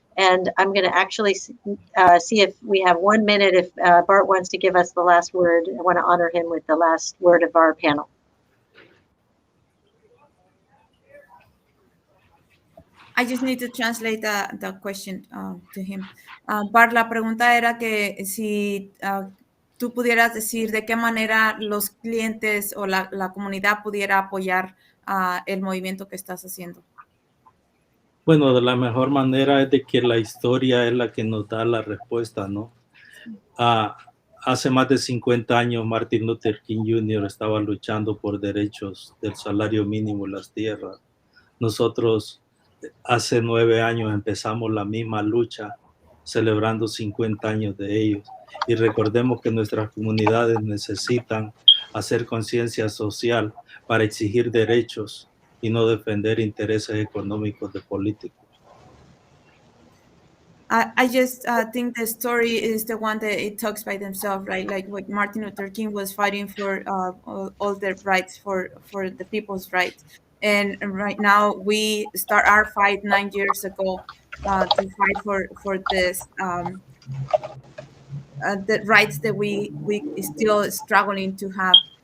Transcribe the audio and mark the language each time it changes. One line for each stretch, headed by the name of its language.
English: And I'm going to actually see if we have 1 minute, if Bart wants to give us the last word. I want to honor him with the last word of our panel. I just need to translate the question to him.
Spanish: Bart, la pregunta era que si tú pudieras decir de qué manera los clientes o la comunidad pudiera apoyar el movimiento que estás haciendo. Bueno, de la mejor manera es de que la historia es la que nos da la respuesta, ¿no? Hace más de 50 años, Martin Luther King Jr. estaba luchando por derechos del salario mínimo en las tierras. Nosotros hace 9 años empezamos la misma lucha, celebrando 50 años de ellos. Y recordemos que nuestras comunidades necesitan hacer conciencia social para exigir derechos y no defender intereses económicos de políticos.
English: I just think the story is the one that it talks by themselves, right? Like what Martin Luther King was fighting for all the rights for the people's rights. And right now we start our fight 9 years ago to fight for this the rights that we still struggling to have.